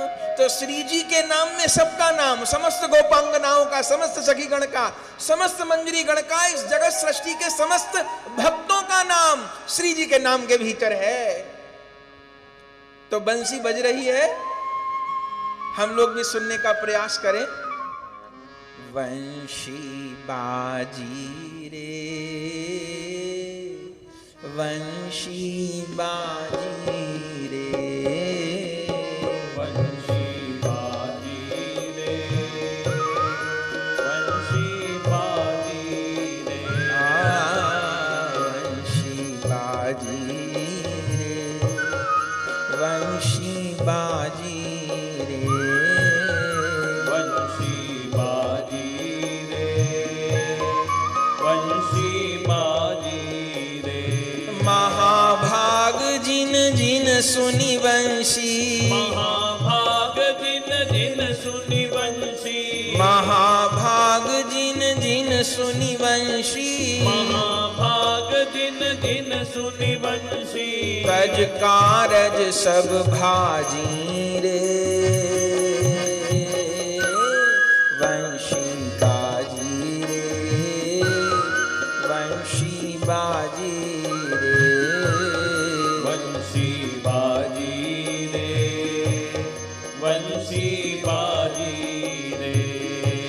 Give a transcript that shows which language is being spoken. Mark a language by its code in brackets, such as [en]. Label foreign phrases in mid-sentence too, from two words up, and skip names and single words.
[hi] तो श्री जी के नाम में सबका नाम, समस्त गोपांगनाओं का, समस्त सखी गण का, समस्त मंजरी गण का, इस जगत सृष्टि के समस्त भक्तों का नाम श्री जी के नाम के भीतर है। तो बंसी बज रही है, हम लोग भी सुनने का प्रयास करें। [bra] वंशी बाजी रे, वंशी बाजी रे, वंशी बाजी रे, वंशी बाजी रे, वंशी बाजी रे, वंशी बाजी रे, वंशी बाजी रे, वंशी बाजी रे। महाभाग जिन जिन सुनी वंशी, महाभाग जिन जिन सुनी वंशी, महाभाग जिन जिन सुनी वंशी, महाभाग जिन जिन सुनी वंशी। कज कारज सब भाजी रे, वंशी बाजी रे, वंशी बाजी रे, वंशी बाजी रे, वंशी बाजी रे।